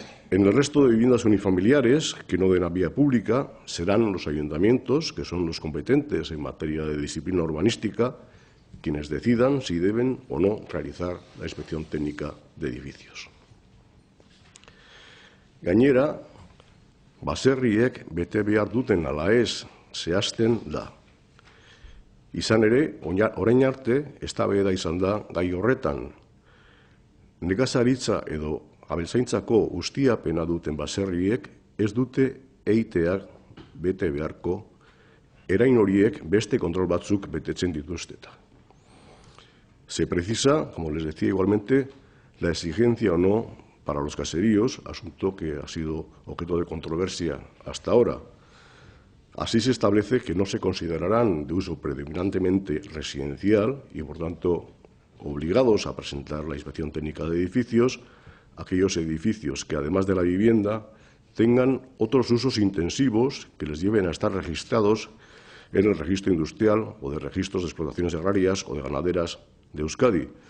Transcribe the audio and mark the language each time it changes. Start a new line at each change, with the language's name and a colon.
Spanish: En el resto de viviendas unifamiliares que no den a vía pública serán los ayuntamientos, que son los competentes en materia de disciplina urbanística, quienes decidan si deben o no realizar la inspección técnica de edificios.
Basque: Gainera, baserriek bete behar duten ala ez zehazten da. Izan ere, orain arte, eztabaida izan da gai horretan. Nekazaritza edo abeltzaintzako ustiapena duten baserriek ez dute EITak bete beharko, erain horiek beste kontrol batzuk betetzen dituzteta.
Spanish: Se precisa, como les decía igualmente, la exigencia o no para los caseríos, asunto que ha sido objeto de controversia hasta ahora. Así se establece que no se considerarán de uso predominantemente residencial y, por tanto, obligados a presentar la inspección técnica de edificios aquellos edificios que, además de la vivienda, tengan otros usos intensivos que les lleven a estar registrados en el registro industrial o de registros de explotaciones agrarias o de ganaderas de Euskadi.